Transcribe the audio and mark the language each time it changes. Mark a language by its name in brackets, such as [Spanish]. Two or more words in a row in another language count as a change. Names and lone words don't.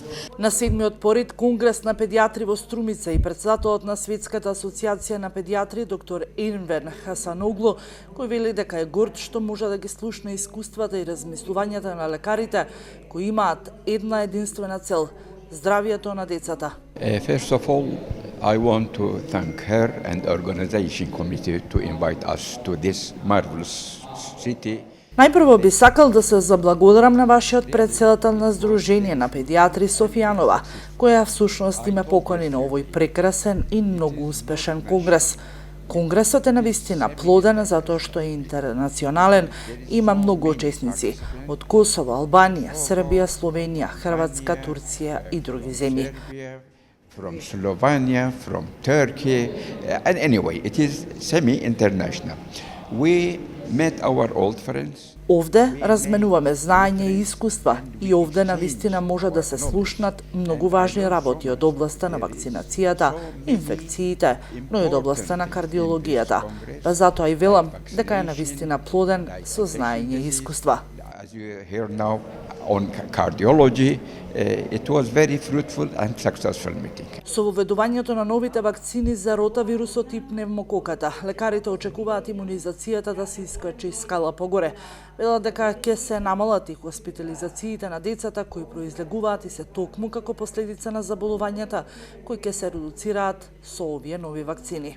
[Macedonian] На 7-миот поред конгрес на педијатри во Струмица и председателот на Светската асоциација на педијатри доктор Енвер Хасаноглу, кој вели дека е горд што може да ги слушне искуствата и размислувањата на лекарите кои имаат една единствена цел – здравјето на децата. [English] First of all, I want to thank her and the organization committee to invite us to this marvelous city. [Macedonian] Најпрво би сакал да се заблагодарам на вашиот председател на Здружение на педијатри Софијанова, која всушност ме покани на овој прекрасен и многу успешен конгрес. Конгресот е навистина плоден затоа што е интернационален, има многу учесници од Косово, Албанија, Србија, Словенија, Хрватска, Турција и други земји. [English] From Slovenia, from Turkey, and anyway, it is semi-international. We met our old friends. [Macedonian] Овде разменуваме знаење и искуства и овде навистина може да се слушнат многу важни работи од областа на вакцинацијата, инфекциите, но и од областа на кардиологијата. Па затоа и велам дека е навистина плоден со знаење и искуства. [English] As you hear now on cardiology, it was very fruitful and successful meeting. [Macedonian] Со воведувањето на новите вакцини за ротавирусот и пневмококата, лекарите очекуваат имунизацијата да се искачи скала погоре. Велат дека ќе се намалат и хоспитализациите на децата кои произлегуваат и се токму како последица на заболувањата кои ќе се редуцираат со овие нови вакцини.